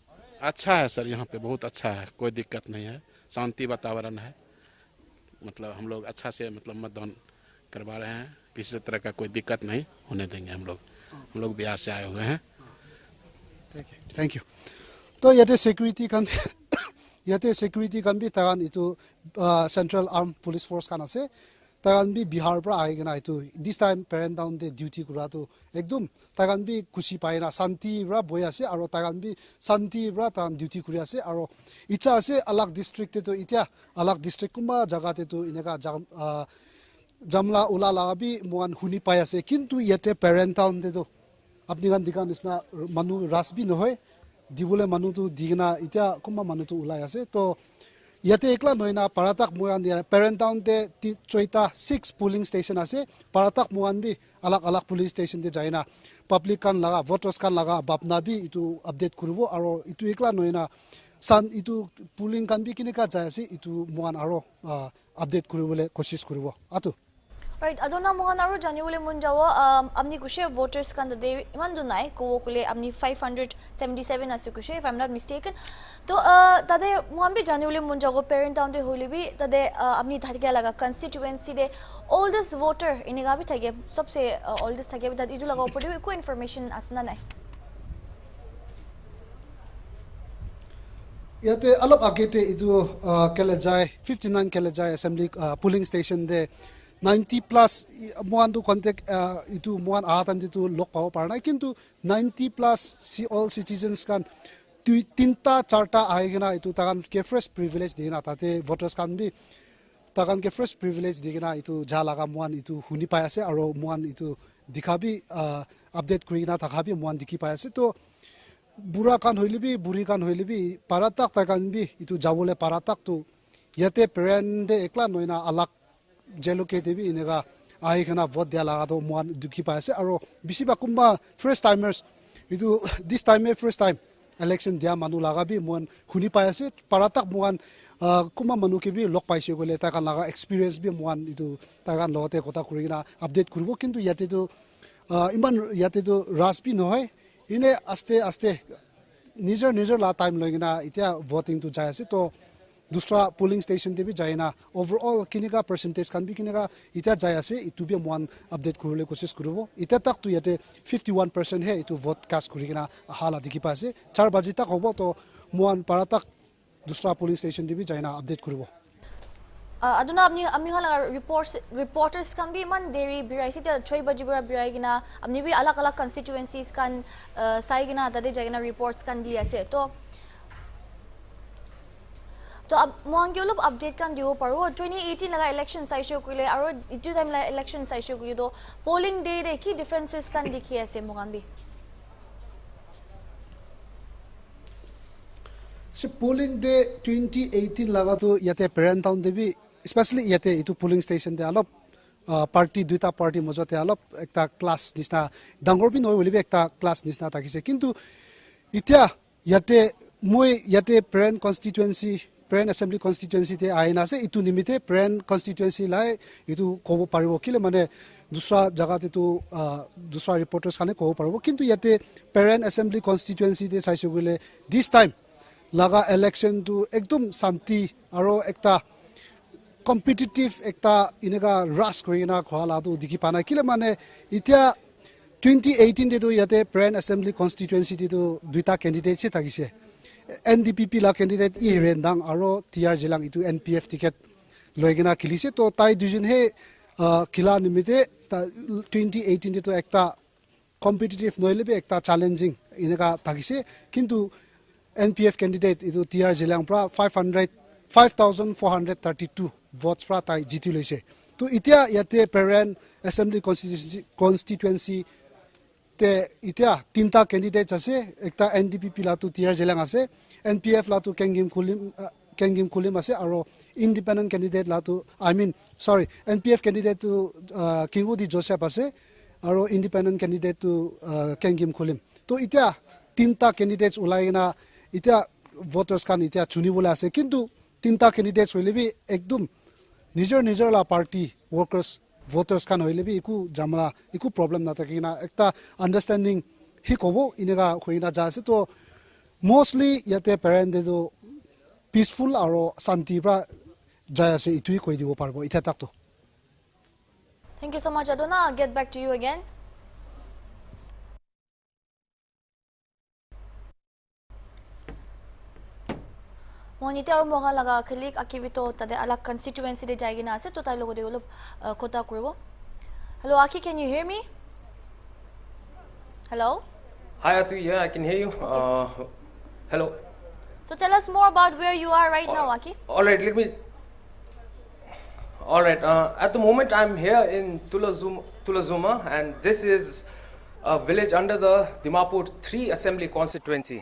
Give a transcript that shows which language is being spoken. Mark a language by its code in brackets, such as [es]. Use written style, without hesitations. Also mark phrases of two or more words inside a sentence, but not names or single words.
[hi] अच्छा है सर, यहाँ पे बहुत अच्छा है, कोई दिक्कत नहीं है, शांति वातावरण है। मतलब हम लोग अच्छा से मतलब मतदान करवा रहे हैं, किसी तरह का कोई दिक्कत नहीं होने देंगे। हम लोग बिहार से आए हुए हैं। [en] Thank you. [nag] तो याते सिक्योरिटी kan bi tagan itu Central Armed Police Force kan ase, tagan bi Bihar pra aigena itu [en] this time [nag] Peren down de duty kura to ekdom tagan bi kushi paina santi ra boy ase aro tagan bi santi ra tan duty kuri ase aro icha ase alag district te to itya alag district kuma jaga te to ineka jamla ula la bi muan huni pai ase, kintu yate Peren town te to apni gan dikan isna manu ras bi nohoy dibule manu tu digna itya kuma manu tu ulai ase, to yate ekla noina paratak muan dia Peren town te choita 6 [en] polling station [nag] ase, paratak muan bi alag [en] police station [nag] te jaina public kan laga voters kan laga bapna bi itu update kurubo aro itu ekla noina san itu polling kan bi kinika jaise itu muan aro update kurubole koshish kurubo atu [en] right. [nag] Adona mohan aro janiwole mun jawo amni kushe voters kan de iman du nai ko kule amni 577 asu kushe [en] if I'm not mistaken, [nag] to tade mohan bi janiwole mun jawo Peren town de hole bi tade amni thakya laga constituency de oldest voter iniga bi thage sabse oldest thage bi tade idu laga opor de ko information asna nai yate alop agete idu kelejai 59 kelejai assembly polling station de 90 plus muan to contact itu muan atam itu lok paw parna, kintu 90 plus all citizens kan tinta charta aigena itu tagan ke [en] first privilege [nag] dina tate voters kan bi tagan ke [en] first privilege [nag] digena itu jalaga muan itu huni pai ase aro muan itu dikhabi update kurina takabi muan dikhi pai ase, to bura kan hoilibi buri kan hoilibi paratak tagan bi itu jawole paratak tu yate Peren de ekla noina alak jeloke debi inega ai kana vote dia laga to muan dukhi paise aro bisiba kumba first timers itu [en] this time first time election [nag] dia manu laga bi muan huni paise paratak muan kuma manu ke bi lok paise gole ta kan laga experience bi muan itu ta kan lote kota kurina update kurbo, kintu yate to iman yate to raspi no hoy ine aste nijer la time logina itia voting to jai ase, to दूसरा [en] polling station [nag] te bi jaina overall kinika percentage kan bi kinika ita jai ase itu bi muan update kurule kosis kurubo ita tak tu yate 51% he itu [en] vote cast [nag] kurina hala dikhi pase 4 baji tak hobo to muan paratak दूसरा [en] polling station [nag] te bi jaina update kurubo aduna amni hala reporters kan bi man deri biraisi ta 6 baji bura biraigina amni bi alak constituencies kan saigina tade jaina reports kan di ase, तो अब मोहंगे लोग अपडेट kan दियो परो 2018 लगा इलेक्शन साइशो कुले और इतु टाइम ला इलेक्शन साइशो कुले तो [en] polling day [nag] रे की डिफरेंसेस kan दिखी ऐसे मोहंबी से [en] polling day [nag] 2018 लगा तो यते Peren town दे भी स्पेशली यते इतु [en] polling station [nag] दे अलप पार्टी दुटा पार्टी मजते अलप एकता क्लास निस्ना डांगर भी नय बोली एकता क्लास निस्ना ताकिसे, किंतु इत्या यते मोय यते Peren constituency Peren assembly constituency te aina se itu nimite Peren constituency lai itu kobo paribo kile mane dusra jaga te tu dusra reporters khane kobo paribo, kintu yate Peren assembly constituency te saise gule [en] this time [nag] laga election tu ekdom santi aro ekta competitive ekta inega rush koina khwala tu dikhi pana kile mane itia 2018 te tu yate Peren assembly constituency te tu duita candidate se tagise NDPP la candidate I rendang aro TR jelang itu NPF ticket loigena kilise, to tai division he kila nimite 2018 to ekta competitive noilebe ekta challenging ineka tagise, kintu NPF candidate itu TR jelang pra 5432 votes pra tai jiti loise, to itia yate Peren assembly constituency te itia tinta candidates ase, ekta NDPP la tu TR jelang ase, NPF la tu kengim kulim ase aro [en] independent candidate [nag] la tu [en] I mean sorry NPF candidate [nag] tu Kingu di Joseph ase aro [en] independent candidate [nag] tu kengim kulim to itia tinta candidates ulai na itia voters kan itia chuni bola ase kintu tinta candidates hoile bi ekdum nijor la [en] party workers [nag] voters kan hoile bi iku jamla iku problem na takina ekta understanding hi kobo inega khoina ja ase to mostly yate Peren de do peaceful aro santi pra jaya se itui koi dibo parbo ita tak to. [en] Thank you so much, Adona. I'll get back to you again. [nag] Monite aur moga laga click akivito tade alak constituency de jaigina ase to tai logo de ulop kota kuribo. [en] Hello Aki, can you hear me? Hello? Hi Atu, yeah, I can hear you. Hello. So tell us more about where you are right now, Aki. All right, at the moment I'm here in Tulazuma, and this is a village under the Dimapur 3 assembly constituency.